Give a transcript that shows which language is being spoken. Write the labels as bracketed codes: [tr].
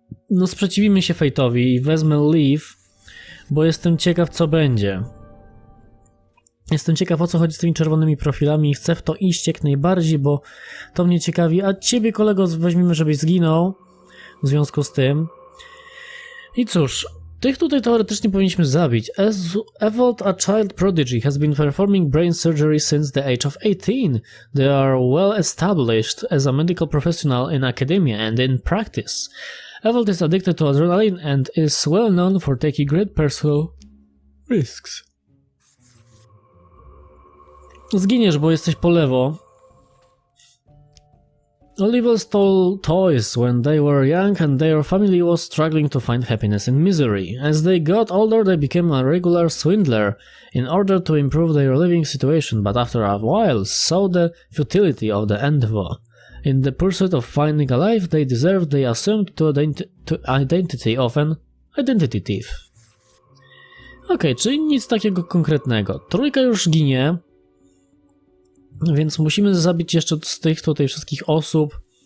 [pl] No sprzeciwimy się Fate'owi i wezmę Leave, bo jestem ciekaw, co będzie. Jestem ciekaw, o co chodzi z tymi czerwonymi profilami i chcę w to iść jak najbardziej, bo to mnie ciekawi. A ciebie, kolego, weźmiemy, żebyś zginął w związku z tym. I cóż, tych tutaj teoretycznie powinniśmy zabić. [en] Evolved a child prodigy has been performing brain surgery since the age of 18. They are well established as a medical professional in academia and in practice. Evolved is addicted to adrenaline and is well known for taking great personal risks. [pl] Zginiesz, bo jesteś po lewo. [en] Oliver stole toys when they were young and their family was struggling to find happiness in misery. As they got older, they became a regular swindler in order to improve their living situation, but after a while saw the futility of the endeavor. In the pursuit of finding a life they deserved, they assumed to identity of an identity thief. [pl] Okej, czyli nic takiego konkretnego. Trójka już ginie. Więc musimy zabić jeszcze z tych tutaj wszystkich osób.